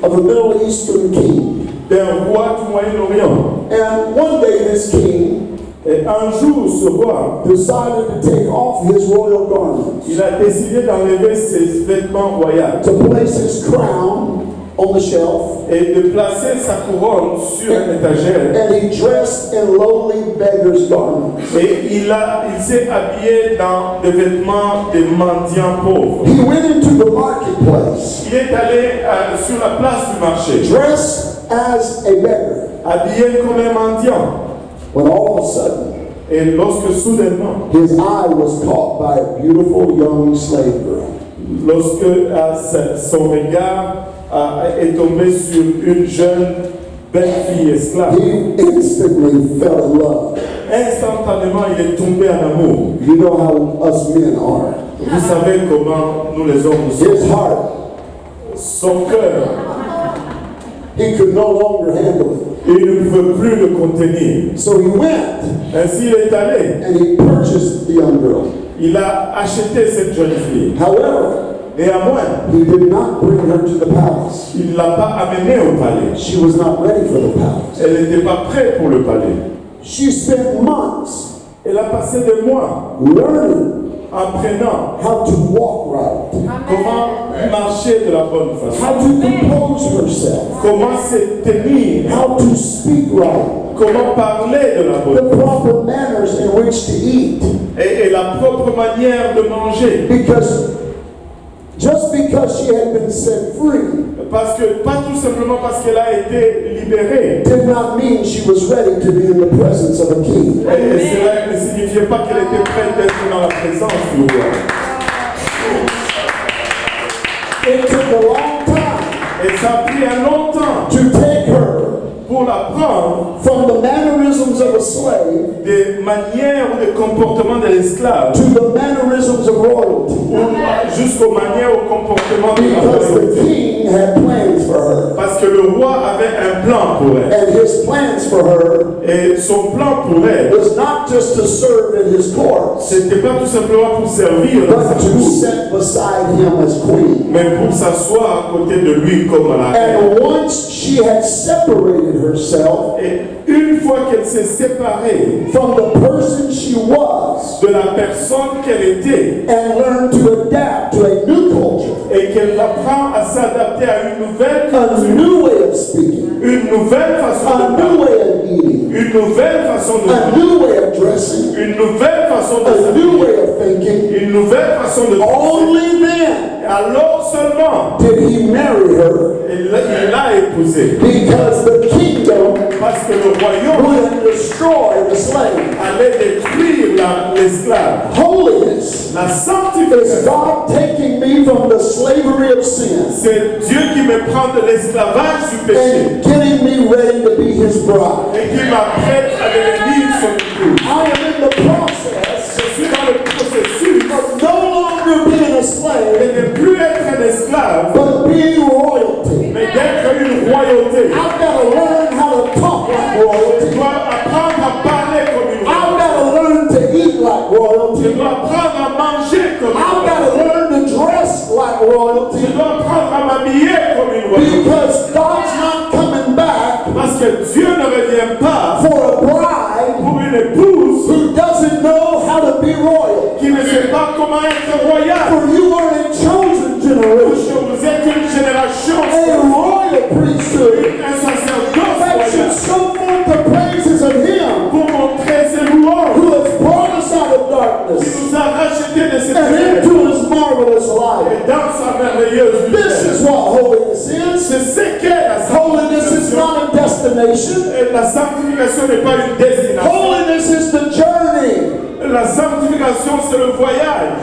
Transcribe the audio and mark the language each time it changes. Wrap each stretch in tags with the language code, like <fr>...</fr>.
<en>of a Middle Eastern king.</en> <fr>d'un roi du Moyen-Orient.</fr> <en>And one day this king</en> <fr>Et un jour, ce roi,</fr> <en>decided to take off his royal garments,</en> <fr>il a décidé d'enlever ses vêtements royaux</fr> <en>to place his crown on the shelf,</en> <fr>et de placer sa couronne sur une étagère.</fr> <en>and he dressed in lowly beggar's garments.</en> <fr>Et il s'est habillé dans des vêtements de mendiants pauvres.</fr> <en>He went into the marketplace,</en> <fr>Il est allé sur la place du marché,</fr> <en>dressed as a beggar,</en> <fr>habillé comme un mendiant.</fr> <en>when all of a sudden</en> <fr>Et lorsque soudainement,</fr> <en>his eye was caught by a beautiful young slave girl.</en> <fr>lorsque son regard est tombé sur une jeune belle fille esclave,</fr> <en>He instantly fell in love.</en> <fr>instantanément il est tombé en amour.</fr> <en>You know how us men are.</en> <fr>Vous savez comment nous les hommes</fr> <en>His</en> <fr>sommes.</fr> <en>heart,</en> <fr>Son cœur,</fr> <en>he could no longer handle it.</en> <fr>il ne pouvait plus le contenir.</fr> <en>So he went</en> <fr>Ainsi il est allé.</fr> <en>and he purchased the young girl.</en> <fr>Il a acheté cette jeune fille.</fr> <en>However,</en> <fr>Néanmoins,</fr> <en>he did not bring her to the palace.</en> <fr>il ne l'a pas amenée au palais.</fr> <en>She was not ready for the palace.</en> <fr>Elle n'était pas prête pour le palais.</fr> <en>She spent months</en> <fr>Elle a passé des mois</fr> <en>learning</en> <fr>apprenant</fr> <en>how to walk right,</en> <fr>comment marcher de la bonne façon,</fr> <en>how to compose herself,</en> <fr>comment se tenir,</fr> <en>how to speak right,</en> <fr>comment parler de la bonne</fr> <en>the proper manners in which to eat.</en> <fr>et la propre manière de manger.</fr> <en>Just because she had been set free</en> <fr>Parce que, pas tout simplement parce qu'elle a été libérée.</fr> <en>did not mean she was ready to be in the presence of a king.</en> <fr>Et cela ne signifiait pas qu'elle était prête d'être dans la présence du roi.</fr> <en>It took a long time</en> <fr>Et ça a pris un long temps</fr> <en>to take her</en> <fr>pour la prendre</fr> <en>from the mannerisms of a slave</en> <fr>des manières ou des comportements de l'esclave</fr> <en>to the mannerisms of royalty,</en> <fr>jusqu'aux manières ou comportements de la</fr> <en>because the</en> <fr>royauté.</fr> <en>king had plans for her.</en> <fr>Parce que le roi avait un plan pour elle.</fr> <en>And his plans for her</en> <fr>Et son plan pour elle,</fr> <en>was not just to serve in his courts,</en> <fr>c'était pas tout simplement pour servir dans sa</fr> <en>but to</en> <fr>cour,</fr> <en>sit beside him as queen.</en> <fr>mais pour s'asseoir à côté de lui comme à la reine.</fr> <en>And once she had separated herself</en> <fr>Et une fois qu'elle s'est séparée</fr> <en>from the person she was</en> <fr>de la personne qu'elle était</fr> <en>and learned to adapt to a new culture,</en> <fr>et qu'elle apprend à s'adapter à une nouvelle</fr> <en>a</en> <fr>culture,</fr> <en>new way of speaking,</en> <fr>une nouvelle façon</fr> <en>a</en> <fr>de</fr> <en>new way of eating,</en> <fr>une nouvelle façon de</fr> <en>a</en> <fr>vivre,</fr> <en>new way of dressing,</en> <fr>une nouvelle façon de</fr> <en>a new</en> <fr>s'habiller,</fr> <en>way of thinking,</en> <fr>une nouvelle façon de penser.</fr> <en>only then</en> <fr>Alors seulement</fr> <en>did he marry her,</en> <fr>il l'a épousée.</fr> <en>because the kingdom</en> <fr>Parce que le royaume</fr> <en>would destroy the slave.</en> <fr>allait détruire l'esclave.</fr> <en>Holiness</en> <fr>La</fr> <en>is</en> <fr>sanctification,</fr> <en>God taking me from the slavery of sin</en> <fr>c'est Dieu qui me prend de l'esclavage du péché</fr> <en>and getting me ready to be his bride.</en> <fr>et qui m'apprête à devenir son épouse.</fr> <en>I am in the process</en> <fr>Je suis dans le processus</fr> <en>of no longer being a slave,</en> <fr>de ne plus être un esclave,</fr> <en>but being royalty.</en> <fr>mais d'être une royauté.</fr> <en>I've got to learn how to talk like</en> <fr>Je</fr> <en>royalty.</en> <fr>dois apprendre à parler comme une</fr> <en>I've</en> <fr>royauté.</fr> <en>got to learn to eat like</en> <fr>Je</fr> <en>royalty.</en> <fr>dois apprendre à manger comme une</fr> <en>I've got to</en> <fr>royauté.</fr> <en>learn to dress like</en> <fr>Je</fr> <en>royalty,</en> <fr>dois apprendre à m'habiller comme une royauté.</fr> <en>because God's not coming back</en> <fr>Parce que Dieu ne revient pas</fr> <en>for a bride</en> <fr>pour une épouse</fr> <en>who doesn't know how to be royal.</en> <fr>qui ne sait pas comment être royale.</fr> <en>For you are a chosen generation,</en> <fr>Vous êtes une génération,</fr> <en>a royal priesthood</en> <fr>un sacerdoce</fr> <en>that should</en> <fr>royal</fr> <en>show forth the praises of Him</en> <fr>pour montrer ses louanges.</fr> <en>who has brought us out of</en> <fr>Il</fr> <en>darkness</en> <fr>nous a rachetés de cette</fr> <en>and</en> <fr>ténèbres</fr> <en>into His marvelous light.</en> <fr>et dans sa merveilleuse</fr> <en>This</en> <fr>lumière.</fr> <en>is what holiness is.</en> <fr>C'est ce qu'est la</fr> <en>Holiness is</en> <fr>sanctification.</fr> <en>not a destination.</en> <fr>Et la sanctification n'est pas une destination,</fr> <en>Holiness is the journey.</en> <fr>la sanctification, c'est le voyage</fr>